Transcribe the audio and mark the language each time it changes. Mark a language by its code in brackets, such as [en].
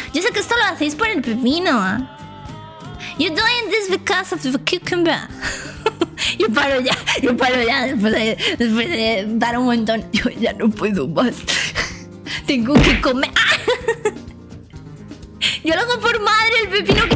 [es] Yo sé que esto lo hacéis por el pepino. [en] You're doing this because of the cucumber. [es] Yo paro ya después de dar un montón. Yo ya no puedo más. Tengo que comer. ¡Ah! Yo lo hago por madre, el pepino que...